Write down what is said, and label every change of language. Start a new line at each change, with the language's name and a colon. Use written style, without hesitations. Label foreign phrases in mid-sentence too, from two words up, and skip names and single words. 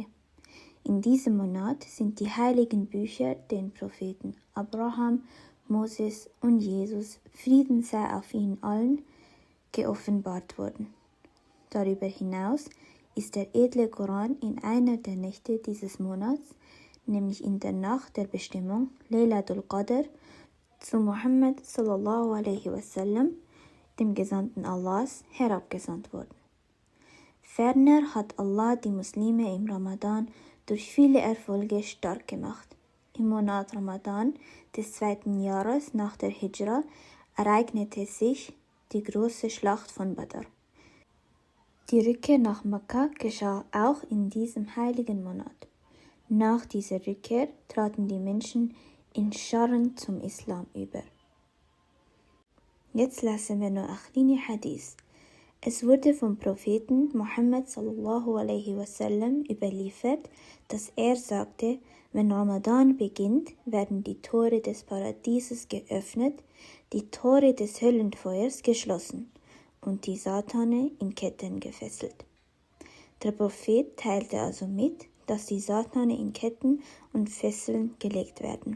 German: In diesem Monat sind die heiligen Bücher den Propheten Abraham, Moses und Jesus, Frieden sei auf ihnen allen, geoffenbart worden. Darüber hinaus ist der edle Koran in einer der Nächte dieses Monats, nämlich in der Nacht der Bestimmung,
Arabic: ليلة القدر, zu Muhammad صلى الله عليه وسلم,
German: dem Gesandten Allahs, herabgesandt worden. Ferner hat Allah die Muslime im Ramadan durch viele Erfolge stark gemacht. Im Monat Ramadan des 2. Jahres nach der Hijra ereignete sich die große Schlacht von Badr. Die Rückkehr nach Mekka geschah auch in diesem heiligen Monat. Nach dieser Rückkehr traten die Menschen in Scharen zum Islam über. Jetzt lesen wir noch ein kleines Hadith. Es wurde vom Propheten Muhammad
Arabic: صلى الله عليه وسلم
German: überliefert, dass er sagte, wenn Ramadan beginnt, werden die Tore des Paradieses geöffnet, die Tore des Höllenfeuers geschlossen und die Satane in Ketten gefesselt. Der Prophet teilte also mit, dass die Satane in Ketten und Fesseln gelegt werden.